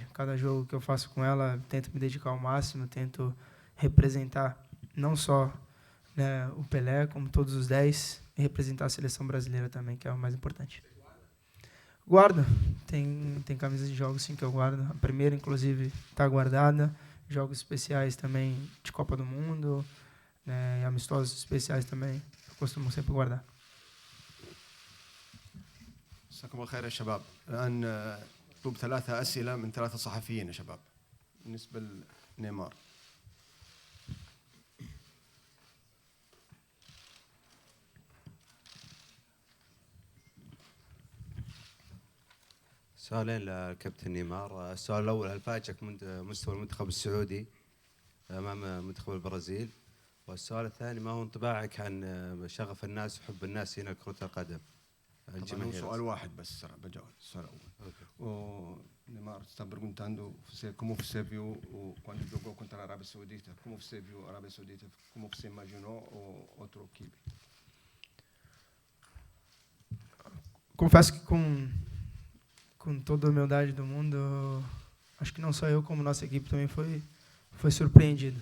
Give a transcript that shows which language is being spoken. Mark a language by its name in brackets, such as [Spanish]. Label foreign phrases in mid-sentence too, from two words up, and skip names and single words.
[Portuguese] Cada jogo que eu faço com ela, tento me dedicar ao máximo, tento representar não só o Pelé, como todos os 10, e representar a seleção brasileira também, que é o mais importante. Guardo. Tem camisas de jogos, sim, que eu guardo. A primeira, inclusive, está guardada. Jogos especiais também de Copa do Mundo, e amistosos especiais também, eu costumo sempre guardar. [Arabic] مساكم الله خير يا شباب. الآن مطلوب 3 أسئلة من 3 صحفيين يا شباب. بالنسبة لنيمار. سؤالين للكابتن نيمار. السؤال الأول، هل فاجأك مستوى المنتخب السعودي أمام منتخب البرازيل؟ والسؤال الثاني، ما هو انطباعك عن شغف الناس وحب الناس هنا لكرة القدم؟ طبعا هو سؤال واحد بس بجاوب السؤال الأول. [Portuguese] Neymar está perguntando como você viu quando jogou contra a Arábia Saudita, como você viu a Arábia Saudita, como você imaginou outra equipe? Confesso que com toda a humildade do mundo, acho que não só eu, como nossa equipe também foi surpreendido.